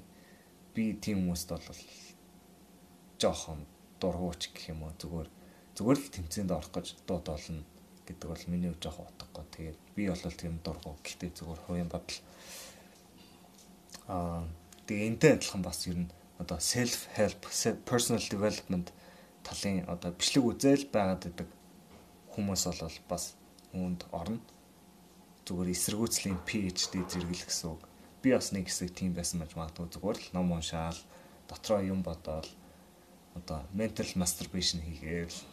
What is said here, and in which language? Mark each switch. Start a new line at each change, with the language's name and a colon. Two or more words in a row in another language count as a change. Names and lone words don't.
Mongolian: Би тийм хүмүүст бол жоохон дургуйч гэх юм уу зүгээр л тэмцээнд орох гэж дууд болно гэдэг бол миний жоохон утгагүй. Тэгээд би бол тийм дургуй. Гэхдээ зүгээр хувийн бодол. Тэгээ энтэй адилхан бас ер нь одоо
English: self help, personal development
Mongolian: талын одоо бичлэг үзэл байгаад байдаг хүмүүс бол бас үүнд орно. Зүгээр эсэргүүцлийн PhD зэрэглэх гэсэн үг. Би бас нэг хэсэг тийм байсан байж магадгүй зүгээр л ном уншаал, дотроо юм бодоол одоо
English: mental masturbation
Mongolian: хийгээл.